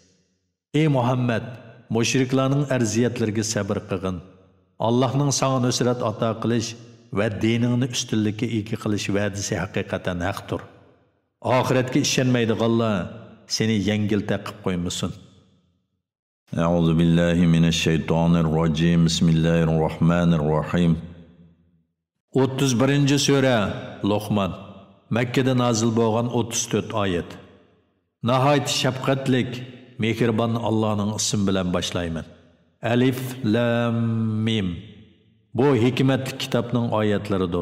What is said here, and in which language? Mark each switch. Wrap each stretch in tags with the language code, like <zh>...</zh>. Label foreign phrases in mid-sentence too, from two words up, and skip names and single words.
<uz>Ey Muhammad, mushriklarning arziyatlariga sabr qilgin. Allohning sana nusrat ato qilish va diningni ustunlikka ega qilish va'dasi haqiqatan haqdir. Oxiratga ishonmaydiganlar seni yengil taqib qo'ymasin.</uz> <ar>أعوذ بالله من الشيطان الرجيم. بسم الله الرحيم.</ar> <uz>31-sura Luqman. Makkada nozil bo'lgan 34 oyat. Nihoyat shafqatlik, mehribon Allohning ismi bilan boshlayman.</uz> <ar>ألف لام ميم.</ar> <uz>Bu hikmatli kitobning oyatlaridir.</uz>